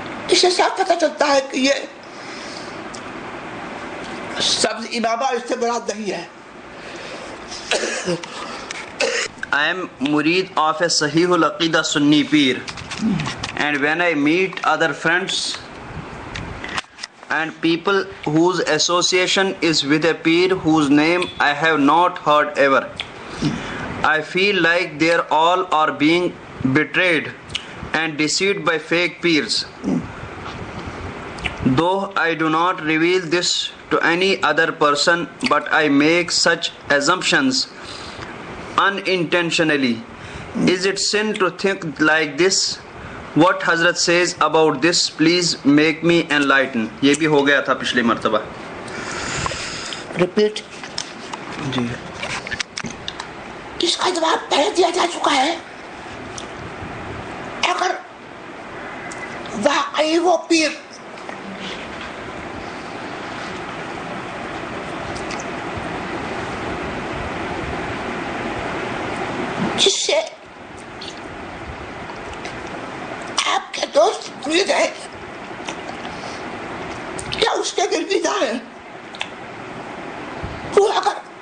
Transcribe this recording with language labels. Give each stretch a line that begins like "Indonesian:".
Urdu: اس سے صاف پتہ چلتا ہے کہ یہ سبز امامہ اس سے مراد نہیں ہے.
English: I am murid of a Sahih al-Aqidah Sunni Peer, and when I meet other friends and people whose association is with a peer whose name I have not heard ever, I feel like they all are being betrayed and deceived by fake peers. Though I do not reveal this to any other person, but I make such assumptions unintentionally. Is it sin to think like this? What Hazrat says about this, please make me enlighten.
Urdu: یہ بھی ہو گیا تھا پچھلی مرتبہ. Repeat. جی اس کا جواب پہلے دیا جا چکا ہے. اگر واقعی وہ پیر جس سے آپ کے دوست مرید ہیں یا اس کے گرویدہ ہیں, وہ اگر